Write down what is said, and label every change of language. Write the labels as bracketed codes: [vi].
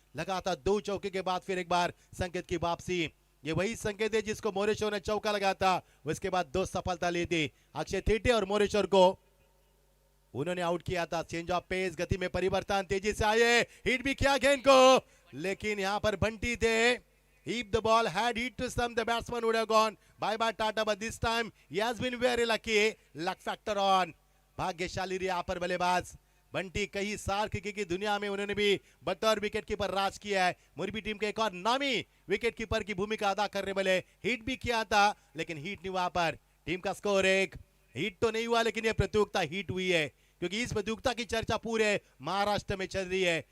[hi] लगातार 2 चौके के बाद फिर एक बार संकेत की वापसी। ये वही संकेत है जिसको मोरेश्वर ने चौका लगाया था, उसके बाद 2 सफलता ली थी। अक्षय थेटे और मोरेश्वर को उन्होंने आउट किया था। चेंज ऑफ पेस, गति में परिवर्तन, तेजी से आए, हिट भी किया गेंद को, लेकिन यहां पर बंटी थे। [en] If the ball had hit to some, the batsman would have gone bye bye Tata, but this time he has been very lucky. Luck factor on. [hi] भाग्यशाली रहे यहाँ पर बल्लेबाज बंटी। कई साल क्रिकेट की दुनिया में उन्होंने भी बतौर विकेट कीपर राज किया है। मुरबी टीम के एक और नामी विकेट कीपर की भूमिका अदा करने वाले, हिट भी किया था लेकिन हिट नहीं हुआ। पर टीम का स्कोर 1, हिट तो नहीं हुआ लेकिन यह प्रतियोगिता हिट हुई है, क्योंकि इस प्रतियोगिता की चर्चा पूरे महाराष्ट्र में चल रही है।